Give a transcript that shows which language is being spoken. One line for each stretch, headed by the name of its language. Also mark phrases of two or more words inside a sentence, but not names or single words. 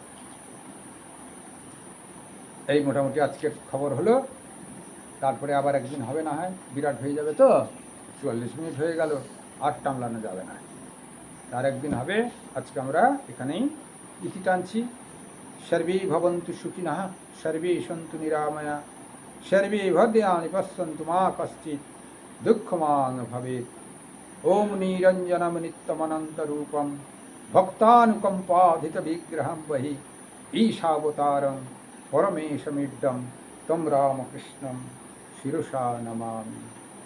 Bangla: এই মোটামুটি আজকের খবর হলো। তারপরে আবার একদিন হবে, না হয় বিরাট হয়ে যাবে তো, 44 মিনিট হয়ে গেল, আর টামলানো যাবে না, তার একদিন হবে। আজকে আমরা এখানেই ইতি টানছি।
Sanskrit: सर्वे भवन्तु सुखिनः, सर्वे सन्तु निरामया, सर्वे भद्राणि पश्यन्तु मा कश्चित् दुःखमान् भवेत्। ओम निरंजनम नित्यमनन्तरूपं भक्तानुकंपाधितविग्रहं वहि ईशावतारं परमेशमिड्डं तं रामकृष्णं शिरसा नमामि।